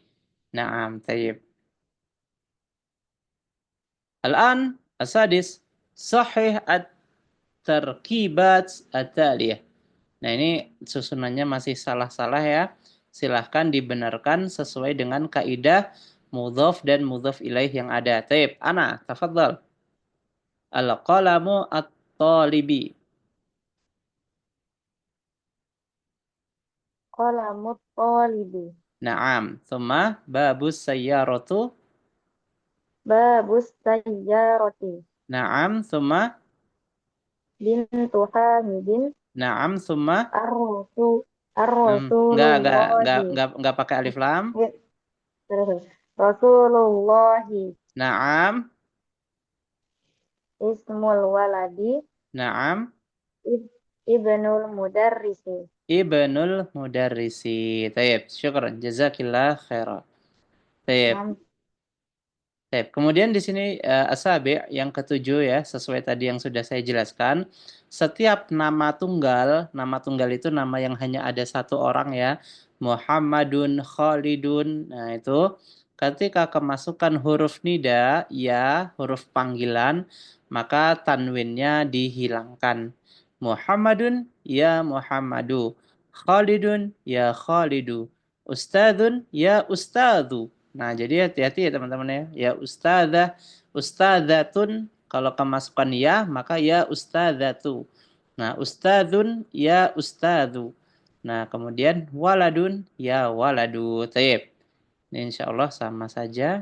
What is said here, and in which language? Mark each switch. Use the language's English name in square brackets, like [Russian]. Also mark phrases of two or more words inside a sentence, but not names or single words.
[Arabic] نعم. طيب. الآن. السادس. صحح التركيبات التالية. [Indonesian] Nah, ini susunannya masih salah-salah ya. Silahkan dibenarkan sesuai dengan kaidah mudhaf dan [Arabic] مضاف إليه [Indonesian] yang ada. [Arabic] Taib. Ana, تفضل. القلم الطالب. قلم الطالب. Naam. ثم باب السيارة. باب السيارة. Naam. Thumma. بنت حامد. نعم. ثم. Ar-rasul. [Indonesian] Enggak, [Arabic] Ar-rasulullahi. [Indonesian] enggak pakai alif lam. Terus. [Arabic] Rasulullahi. Naam. اسم الولد. Naam. ابن المدرس. ابن المدرس. طيب. شكرا. جزاك الله خيرا. Taib. [Indonesian] Baik, kemudian di sini asabi yang ketujuh ya, sesuai tadi yang sudah saya jelaskan. Setiap nama tunggal itu nama yang hanya ada satu orang ya. [Arabic] Muhammadun, Khalidun. [Indonesian] Nah, itu ketika kemasukan huruf nida, ya, huruf panggilan, maka tanwinnya dihilangkan. [Arabic] محمد، يا محمد. خالد، يا خالد. أستاذ، يا أستاذ. [Indonesian] Nah, jadi hati-hati ya teman-teman ya. [Arabic] يا أستاذة، أستاذة [Indonesian] kalau kemasukan ya maka [Arabic] يا أستاذة. [Indonesian] Nah, [Arabic] أستاذ يا أستاذ. [Indonesian] Nah, kemudian [Arabic] ولد يا ولد. Taib. [Indonesian] Ini insyaallah sama saja.